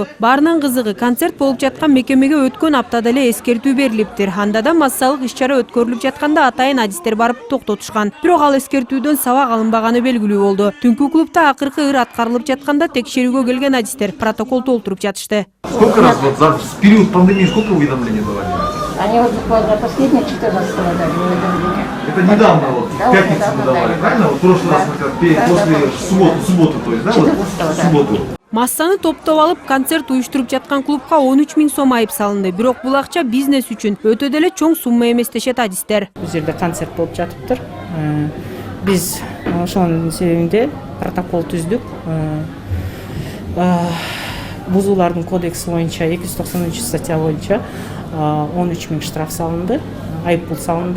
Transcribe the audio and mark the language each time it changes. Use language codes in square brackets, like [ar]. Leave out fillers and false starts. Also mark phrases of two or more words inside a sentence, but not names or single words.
[ky] Баарынан кызыгы, концерт болуп жаткан мекемеге өткөн аптада эле эскертүү берилиптир. Анда да массалык иш-чара өткөрүлүп жатканда атайын адистер барып токтотушкан. Бирок ал эскертүүдөн сабак алынбаганы белгилүү болду. Түнкү клубта акыркы ыр аткарылып жатканда текшерүүгө келген адистер протокол толтуруп жатышты. [ru] Сколько раз вот за период пандемии сколько уведомлений давали? Они вот буквально последние 14 дали уведомления. Это недавно, вот, в пятницу мы давали, правильно? Вот в прошлый раз после субботы, то есть, да? Вот, в субботу. [ky] Массаны топтоп алып, концерт уюштуруп жаткан клубка 13 000 сом айып салынды. Бирок бул акча бизнес үчүн өтө деле чоң сумма эмес дешет адистер. Бул жерде концерт болуп жатыптыр. Биз ошонун себебинде протокол түздүк. Бузуулардын кодекси боюнча 290 статья боюнча 13 000 штраф салынды, айыппул салынды.